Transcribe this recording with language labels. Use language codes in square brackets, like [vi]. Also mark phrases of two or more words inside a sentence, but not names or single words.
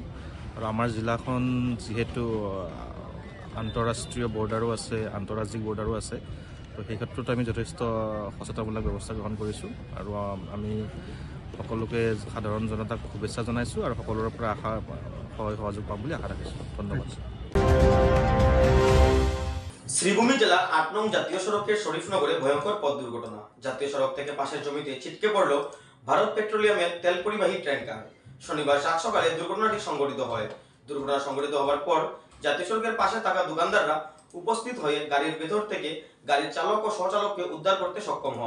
[as] আৰু আমাৰ জিলাখন যিহেতু আন্তঃৰাষ্ট্ৰীয় বৰ্ডাৰো আছে, আন্তঃৰাজ্যিক বৰ্ডাৰো আছে, তো সেই ক্ষেত্ৰত আমি যথেষ্ট সচেতনমূলক ব্যৱস্থা গ্ৰহণ কৰিছোঁ আৰু আমি সকলোকে সাধাৰণ জনতাক শুভেচ্ছা জনাইছোঁ আৰু সকলোৰে পৰা সহযোগ পাম বুলি আশা ৰাখিছোঁ। ধন্যবাদ। [bn] শ্রীভূমি জেলার ৮ নং জাতীয় সড়কের শরীফনগরে ভয়ঙ্কর পথ দুর্ঘটনা। জাতীয় সড়ক থেকে পাশের জমিতে ছিটকে পড়ল ভারত পেট্রোলিয়ামের তেল পরিবাহী ট্যাঙ্কার। শনিবার সাত সকালে দুর্ঘটনাটি সংঘটিত হয়। দুর্ঘটনা সংঘটিত হওয়ার পর জাতীয় সড়কের পাশে থাকা দোকানদাররা উপস্থিত হয়ে গাড়ির ভেতর থেকে গাড়ির চালক ও সহচালককে উদ্ধার করতে সক্ষম হন।